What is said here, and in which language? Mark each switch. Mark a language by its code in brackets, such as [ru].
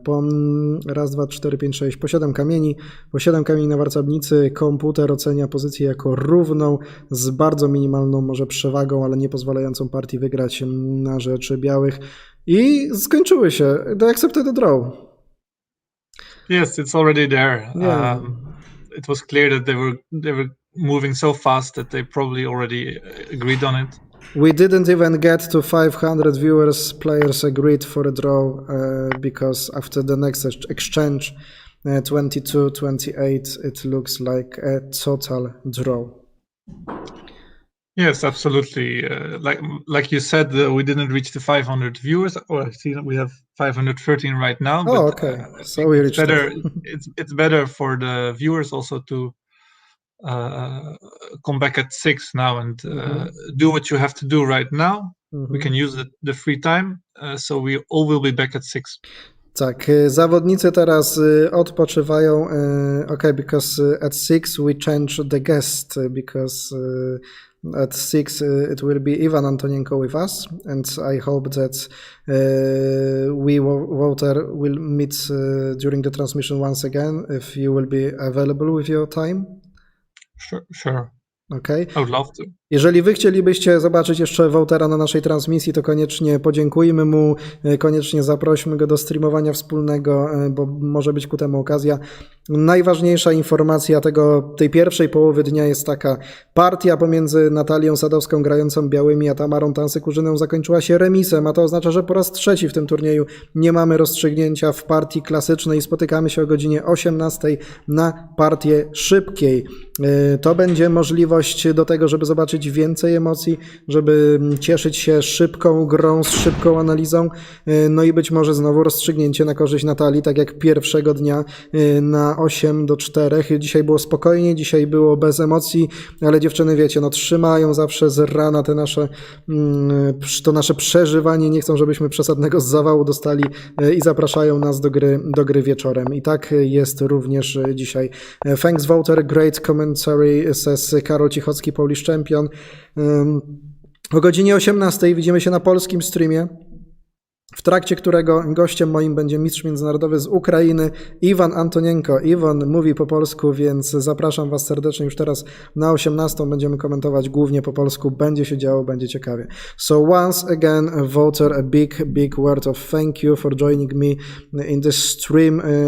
[pl] Po raz, 2, 4, 5, 6, po 7 kamieni, na warcabnicy komputer ocenia pozycję jako równą z bardzo minimalną może przewagą, ale nie pozwalającą partii wygrać na rzecz białych i skończyły się. [en] They accepted the draw. Yes, it's already there. Yeah. It was clear that they were moving so fast that they probably already agreed on it. We didn't even get to 500 viewers. Players agreed for a draw because after the next exchange, 22-28, it looks like a total draw. Yes, absolutely. Like you said, we didn't reach the 500 viewers. Or I see that we have 513 right now. Oh, okay. So we reached better. It's better for the viewers also to come back at 6 now and do what you have to do right now. We can use the free time, so we all will be back at 6. [pl] Tak, zawodnicy teraz odpoczywają. [en] Okay, because at 6 we change the guest because at 6 it will be Ivan Antonienko with us, and I hope that we, Walter, will meet during the transmission once again if you will be available with your time. Sure. Okay. I would love to. [pl] Jeżeli wy chcielibyście zobaczyć jeszcze Wołtera na naszej transmisji, to koniecznie podziękujmy mu, koniecznie zaprośmy go do streamowania wspólnego, bo może być ku temu okazja. Najważniejsza informacja tej pierwszej połowy dnia jest taka. Partia pomiędzy Natalią Sadowską grającą białymi, a Tamarą TANSYKKUZHINą zakończyła się remisem, a to oznacza, że po raz trzeci w tym turnieju nie mamy rozstrzygnięcia w partii klasycznej. Spotykamy się o godzinie 18 na partię szybkiej. To będzie możliwość do tego, żeby zobaczyć więcej emocji, żeby cieszyć się szybką grą, z szybką analizą, no i być może znowu rozstrzygnięcie na korzyść Natalii, tak jak pierwszego dnia na 8-4. Dzisiaj było spokojnie, dzisiaj było bez emocji, ale dziewczyny, wiecie, no trzymają zawsze z rana to nasze przeżywanie, nie chcą, żebyśmy przesadnego zawału dostali i zapraszają nas do gry wieczorem. I tak jest również dzisiaj. [en] Thanks Walter, great commentary, says Karol Cichocki, Polish champion. [pl] O godzinie 18 widzimy się na polskim streamie, w trakcie którego gościem moim będzie mistrz międzynarodowy z Ukrainy, Iwan Antonienko. Iwan mówi po polsku, więc zapraszam was serdecznie już teraz na 18. Będziemy komentować głównie po polsku. Będzie się działo, będzie ciekawie. [en] So once again, Walter, a big word of thank you for joining me in this stream.